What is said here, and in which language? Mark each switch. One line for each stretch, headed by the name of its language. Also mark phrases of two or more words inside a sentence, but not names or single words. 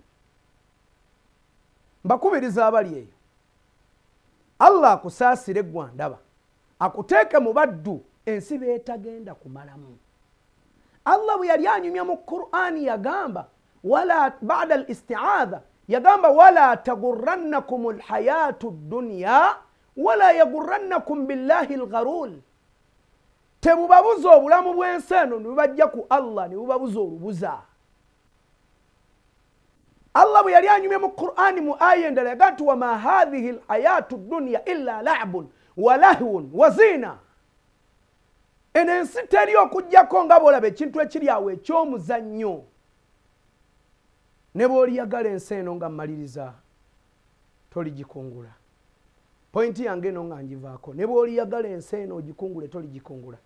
Ganda: Mbakubiriza abali eyo, Allah akusaasire ggwe ndaba, akuteeke mu baddu ensi beetagenda kumalamu. Allah bwe yali anyumya mu Qur'ani yagamba
Arabic: ولا بعد الاستعاذة,
Ganda: yagamba
Arabic: ولا تغرنكم الحياة الدنيا ولا يغرنكم بالله الغرور.
Ganda: Tebubabuza obulamu bw'ensi eno ne bubajja ku Allah ne bubabuza olubuza. Allah bwe yali anyumye mu Qur'ani mu aya endala yagamba nti
Arabic: وما هذه الحياة الدنيا إلا لعب ولهو وزينة.
Ganda: Eno ensi teri okujjako nga bw'olaba ekintu ekiri awo eky'omuzannyo. Ne bw'oliyagala ensi eno nga mmaliriza toligikungula. Pointi yange eno nga ngivaako. Ne bw'oliyagala ensi eno ogikungule toligikungula.